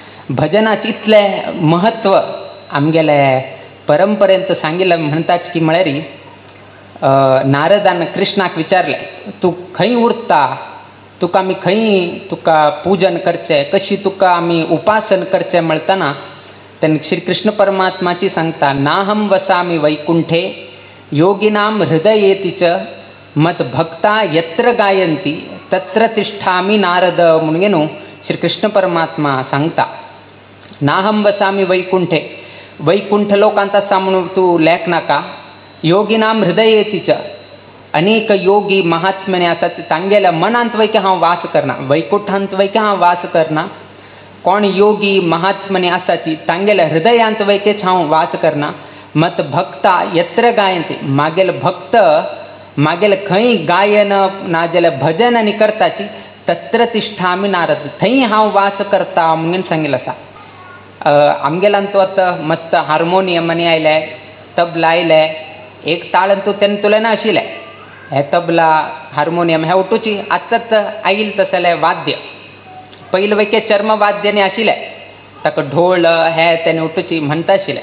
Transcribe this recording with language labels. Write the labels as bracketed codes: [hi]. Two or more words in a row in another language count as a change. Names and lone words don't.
[kok] भजनाचे इतले महत्व आमगेले परंपरेंत सांगिल्लें म्हणटाच की म्हळ्यार नारदान कृष्णाक विचारले, तूं खंय उरता, तुका आमी खंय तुका पूजन करचें, कशी तुका आमी उपासन करचें म्हणटाना तेन्ना श्री कृष्ण परमात्माची सांगता, [sa] नाहम वसामी वैकुंठे योगिनां हृदयेति च मत भक्ता यत्र गायन्ति तत्र तिष्ठामी नारद [kok] म्हणून न्हू श्री कृष्ण परमात्मा सांगता. [sa] नाहम वसामी वैकुंठे, [kok] वैकुंठ लोकांत आसा म्हणून तूं लेख नाका. [sa] योगिनां हृदयेति च, [kok] अनेक योगी महात्म्याने आसात तांगेल्या मनांत वैके हांव वास करना, वैकुंठांत वैके हांव वास करना. कोण योगी महात्म्याने आसाची तांगेल्या हृदयांत वैकेच हांव वास करना. [sa] मत भक्ता यत्र गायन्ति, [kok] मागेल भक्त मागेल खंय गायन नाजाल्यार भजन आनी करताची [sa] तत्र तिष्ठामी नारद, [kok] थंय हांव वास करता म्हणून सांगिल्लें आसा. आमगेल्यान तूं आतां मस्त हार्मोनियम आनी आयले, तबला आयले, एक ताळ तूं तेन्ना तुलें नाशिल्लें. हे तबला हार्मोनियम हे उठूची आत्ताच आयिल्लें तसलें वाद्य. पयलीं वैके चर्मवाद्यानी आशिल्लें, ताका ढोल हे तेणे उठूची म्हणटा आशिल्लें.